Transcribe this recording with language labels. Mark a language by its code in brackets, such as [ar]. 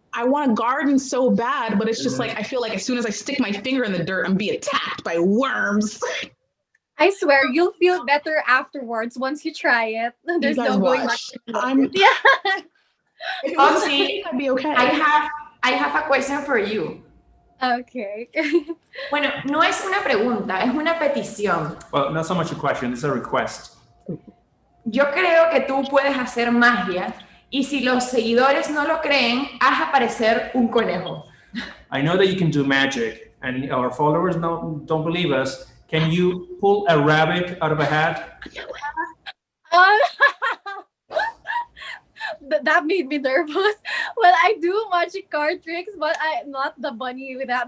[en] I want to garden so bad, but it's just I feel like as soon as I stick my finger in the dirt, I'm being attacked by worms. I swear you'll feel better afterwards once you try it. There's no going back. Oxy, I'd be okay. I have a question for you. Okay. [es] Bueno, no es una pregunta, es una petición. [en] Well, not so much a question, it's a request. [es] Yo creo que tú puedes hacer magia, y si los seguidores no lo creen, haz aparecer un conejo. [en] I know that you can do magic, and our followers don't believe us. Can you pull a rabbit out of a hat? that made me nervous. Well, I do magic card tricks, but I'm not the bunny with that.